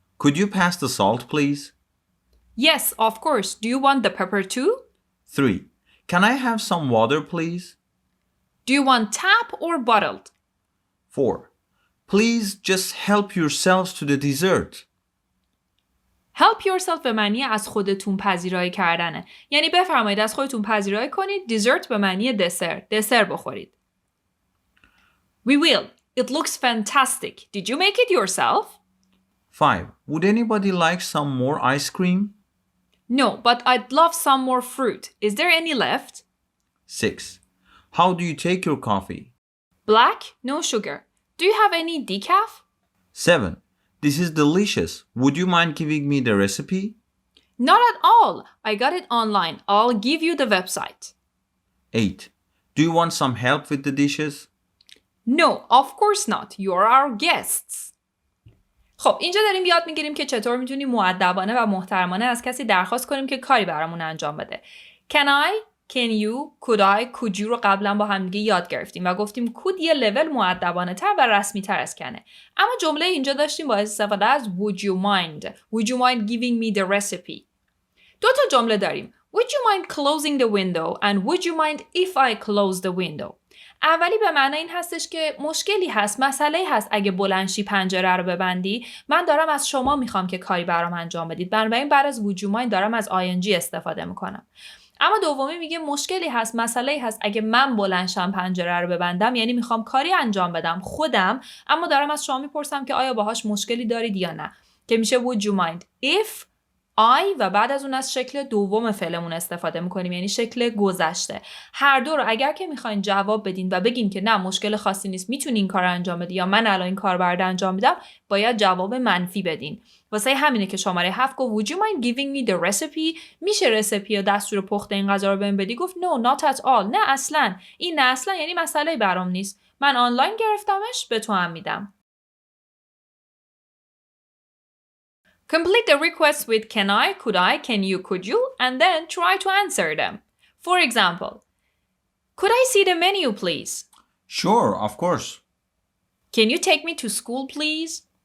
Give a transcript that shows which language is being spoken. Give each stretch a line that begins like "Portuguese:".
English: Could you pass the salt, please? Yes, of course. Do you want the pepper too? 3. Can I have some water, please? Do you want tap or bottled? 4. Please just help yourselves to the dessert. Help yourself
Persian: به معنی از خودتون پذیرایی کردنه. یعنی بفرمایید از خودتون پذیرایی کنید. Dessert به معنی دسر بخورید.
English: We will. It looks fantastic. Did you make it yourself? 5. Would anybody like some more ice cream? No, but I'd love some more fruit. Is there any left? 6. How do you take your coffee? Black, no sugar. Do you have any decaf? 7. This is delicious. Would you mind giving me the recipe? Not at all. I got it online. I'll give you the website. 8. Do you want some help with the dishes? No, of course not. You're our guests.
Persian: خب اینجا داریم یاد میگیریم که چطور میتونیم مؤدبانه و محترمانه از کسی درخواست کنیم که کاری برامون انجام بده.
English: Can I, can you, could I, could you
Persian: رو قبلا با هم دیگه یاد گرفتیم و گفتیم could یه لول مؤدبانه تر و رسمی تر از کنه. اما جمله اینجا داشتیم با استفاده از
English: would you mind. Would you mind giving me the recipe.
Persian: 2 تا جمله داریم.
English: Would you mind closing the window and would you mind if I close the window.
Persian: اولی به معنی این هستش که مشکلی هست، مسئله هست اگه بلندشی پنجره رو ببندی، من دارم از شما میخوام که کاری برام انجام بدید. بنابراین بعد از would you mind دارم از ing استفاده میکنم. اما دومی میگه مشکلی هست، مسئله هست اگه من بلندشم پنجره رو ببندم، یعنی میخوام کاری انجام بدم خودم، اما دارم از شما میپرسم که آیا باهاش مشکلی دارید یا نه، که میشه
English: would you mind if I
Persian: و بعد از اون از شکل دوم فعلمون استفاده میکنیم، یعنی شکل گذشته. هر دو رو اگر که میخواین جواب بدین و بگین که نه مشکل خاصی نیست میتونی این کار رو انجام بدی یا من الان این کار برات انجام میدم، باید جواب منفی بدین. واسه همینه که شماره 7 گفت
English: would you mind giving me the recipe.
Persian: میشه رسیپی یا دستور پخت این غذا رو بهم بدی؟ گفت
English: no not at all.
Persian: نه اصلا. این نه اصلا یعنی مسئله برام نیست. من آنلاین گرفتمش، به تو هم میدم.
English: Complete the requests with can I, could I, can you, could you, and then try to answer them. For example, could I see the menu, please? Sure, of course. Can you take me to school, please?